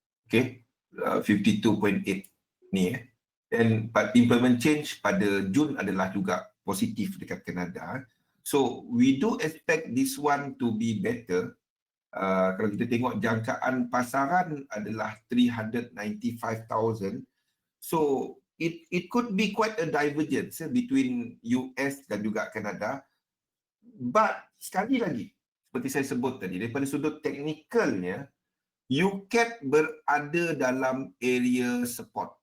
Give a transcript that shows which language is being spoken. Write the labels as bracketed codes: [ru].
[ms] Okay, 52.8 ni dan employment change pada Jun adalah juga positif dekat Kanada. [en] So we do expect this one to be better. [ms] Kalau kita tengok jangkaan pasaran adalah 395,000. [en] So it could be quite a divergence between US [ms] dan juga [en] Kanada. [ms] But sekali lagi, seperti saya sebut tadi, daripada sudut teknikalnya, UCAT berada dalam area support.